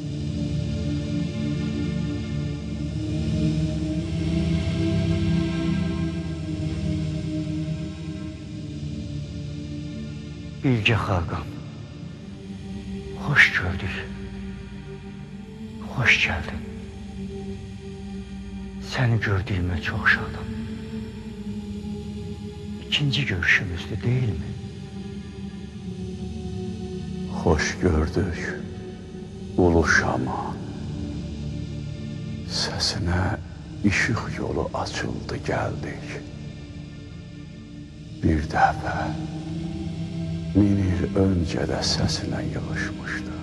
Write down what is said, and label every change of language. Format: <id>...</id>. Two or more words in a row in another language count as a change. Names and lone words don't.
<az>Bilge Xaqan, xoş gördük. Xoş gəldin. Səni gördüyümə çox şadam. İkinci görüşümüzdü,</az> <tr>değil mi? Hoş gördük Ulu Şama. Sesine ışık yolu açıldı, geldik.</tr> <az>Bir dəfə 1000 il</az> <tr>önce de</tr> <az>sesine yığışmışdık.</az>